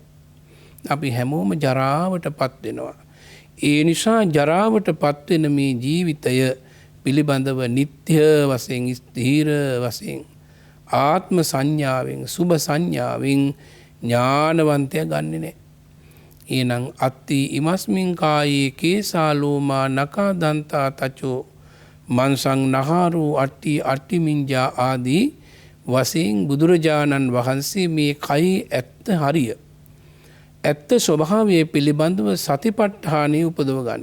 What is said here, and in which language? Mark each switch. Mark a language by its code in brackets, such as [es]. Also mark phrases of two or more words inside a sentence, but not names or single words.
[si] අපි හැමෝම ජරාවටපත් වෙනවා. ඒ නිසා ජරාවටපත් වෙන මේ ජීවිතය පිළිබඳව නිත්‍ය වශයෙන්, ස්ථීර වශයෙන්, ආත්ම සංඥාවෙන්, සුභ සංඥාවෙන් ඥානවන්තය ගන්නෙ නැහැ. එහෙනම් [pi] අත්ති ඉමස්මින් කායේ කේසා ලෝමා නකා දන්තා තචෝ මන්සං නහාරු අට්ටි අට්ටිමින්ජා [si] ආදී වශයෙන් බුදුරජාණන් වහන්සේ මේ කයි ඇත්ත හරිය, ඇත්ත ස්වභාවය පිළිබඳව සතිපට්ඨානෙ උපදව ගන්න.